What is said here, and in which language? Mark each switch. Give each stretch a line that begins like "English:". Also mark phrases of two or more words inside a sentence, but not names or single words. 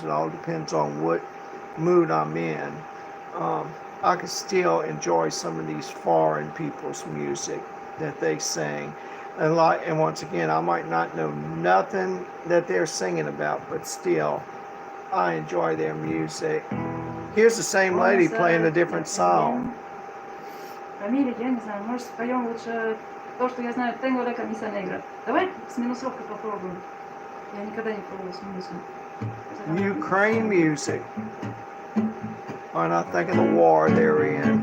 English: It all depends on what mood I'm in. I can still enjoy some of these foreign people's music that they sing. And once again, I might not know nothing that they're singing about, but still, I enjoy their music. Here's the same lady playing a different song.
Russian: Фамилия, я не знаю, может споем лучше то, что я знаю, «Tengo la camisa negra». Давай с минусовкой попробуем. Я никогда не пробовала с минусом.
English: Ukraine music. And I think of the war they're in.